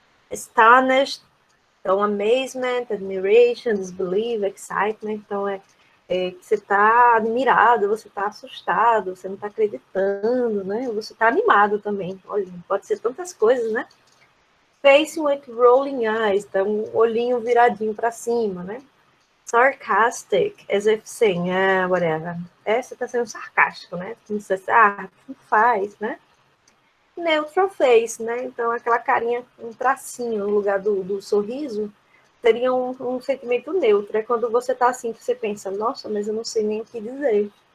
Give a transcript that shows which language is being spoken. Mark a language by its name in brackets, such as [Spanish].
[English] Astonished, então, amazement, admiration, disbelief, excitement. [Portuguese] Então, você está admirado, você está assustado, você não está acreditando, né? Você está animado também. Olha, pode ser tantas coisas, né? [English] Facing with rolling eyes, [Portuguese] então, um olhinho viradinho para cima, né? [English] Sarcastic, as if saying, whatever. [Portuguese] Você está sendo sarcástico, né? Como se você, não faz, né? Neutral face, né? Então, aquela carinha, um tracinho no lugar do sorriso, seria um sentimento neutro. É quando você tá assim, que você pensa, nossa, mas eu não sei nem o que dizer.